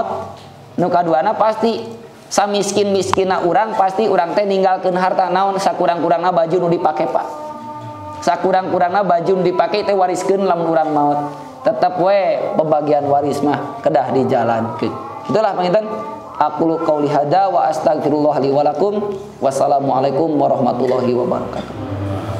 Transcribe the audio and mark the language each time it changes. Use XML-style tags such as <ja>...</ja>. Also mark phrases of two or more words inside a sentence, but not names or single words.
<su>Nu kaduana pasti samiskin-miskina urang pasti urang teh ninggalkeun harta naon sakurang-kurangna baju nu dipake Pak. Sakurang-kurangna baju nu dipake teh wariskeun lamun urang maut. Tetep we pembagian waris mah kedah dijalankeun. Itulah panginten</su> <ar>أقول قولي هذا وأستغفر الله لي ولكم. والسلام عليكم ورحمة الله وبركاته.</ar>